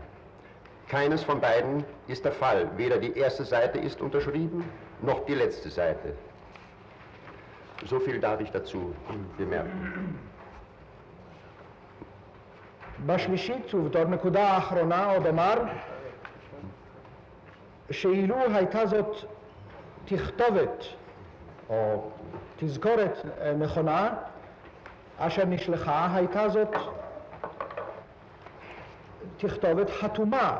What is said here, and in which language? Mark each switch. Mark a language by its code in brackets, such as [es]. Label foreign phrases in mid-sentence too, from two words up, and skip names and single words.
[de] Keines von beiden ist der Fall. Weder die erste Seite ist unterschrieben, noch die letzte Seite. So viel darf ich dazu bemerken. [he] בשלישית, ובתור נקודה האחרונה עוד אמר שאילו הייתה זאת תכתובת או תזכורת נכונה אשר נשלחה, הייתה זאת תכתובת חתומה.